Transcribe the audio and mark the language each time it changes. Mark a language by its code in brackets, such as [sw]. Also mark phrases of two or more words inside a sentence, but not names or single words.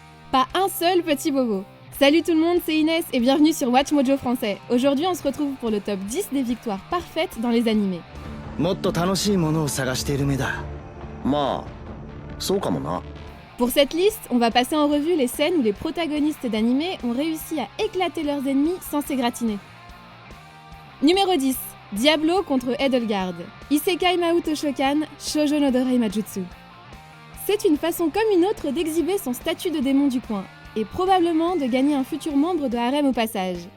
[fr] Pas un seul petit bobo. Salut tout le monde, c'est Inès et bienvenue sur Watch Mojo français. Aujourd'hui, on se retrouve pour le top 10 des victoires parfaites dans les animés. [ja] もっと楽しいものを探している目だ。まあ、そうかもな。 [fr] Pour cette liste, on va passer en revue les scènes où les protagonistes d'animés ont réussi à éclater leurs ennemis sans s'égratiner. Numéro 10. Diablo contre Edelgard. Isekai Mahout Shokan, Shoujo no Dorei Majutsu. C'est une façon comme une autre d'exhiber son statut de démon du coin, et probablement de gagner un futur membre de harem au passage.